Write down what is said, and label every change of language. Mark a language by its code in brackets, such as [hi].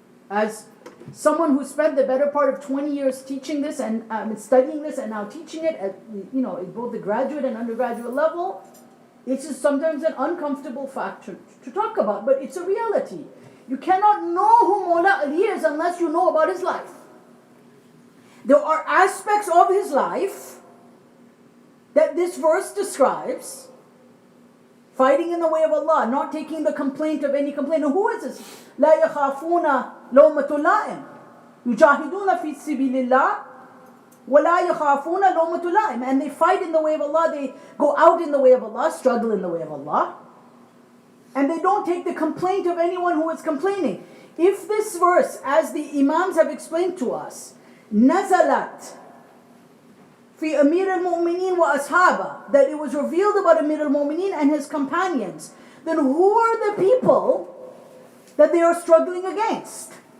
[en] As someone who spent the better part of 20 years teaching this and studying this and now teaching it at at both the graduate and undergraduate level, it's just sometimes an uncomfortable fact to talk about, but it's a reality. You cannot know who Mawla Ali is unless you know about his life. There are aspects of his life that this verse describes. Fighting in the way of Allah, not taking the complaint of any complainer. Who is this? [ar] لا يخافون لومة لائم يجاهدون في سبيل الله ولا يخافون لومة لائم. [en] And they fight in the way of Allah, they go out in the way of Allah, struggle in the way of Allah. And they don't take the complaint of anyone who is complaining. If this verse, as the Imams have explained to us, [ar] nazalat fi Amir al-Mu'mineen wa ashaba, [en] that it was revealed about Amir al-Mu'mineen and his companions, then who are the people that they are struggling against?